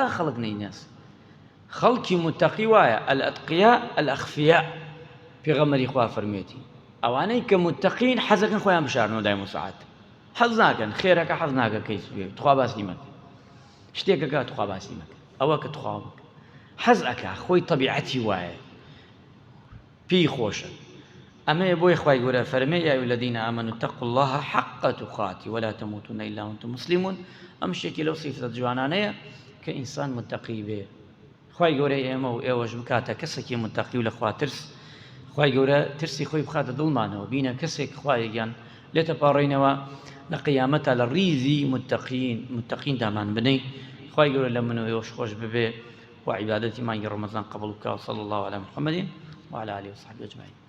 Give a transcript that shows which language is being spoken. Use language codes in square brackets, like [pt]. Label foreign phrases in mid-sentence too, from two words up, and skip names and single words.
[ckb] خەڵک نەیناس خەڵکی متەقی وایە [ar] الئەتقیا الأخفیا [ckb] پێغەمبەری خوا فەرمێتی ئەوانەی کە متەقین حەزەکەن خۆیان بشارنەوە دای موساعات حەز ناکەن خێرەکە حەز ناکە کەیس بێ تخوا باسی مەکە شتێکەکە تخوا باسی مەکە ئەوە کە تخوا بکە حەز ئەکا خۆی طەبیعەتی وایە پێی خۆشە ئەمەیە بۆی خوای گەورە فەرمێ [ar] یا ئەیوهەلەذینە ئامەنوا اتقوا الله حق تقاته ولا تموتن إلا وأنتم مسلمون [ckb] ئەم شتێکی لەو سیفەتە جوانانەیە کە ئینسان متەقی بێ خوای گەورە ئێمە و ئێوەش بکاتە کەسێکی متەقی و لە خوا ترس خوای گەورە ترسی خۆی بخاتە دڵمانەوە بینە کەسێک خوایەکیان لێتە پاڕێنەوە لە قیامەتە لە ڕیزی متەقین دامان بنەی خوای گەورە لە من و ئێوەش خۆش ببێ و عیبادەتی مانگی ڕەمەزان قبوڵ بکە و [ar] صلی الله علی محەممەد وعلى آله وصحبه أجمعين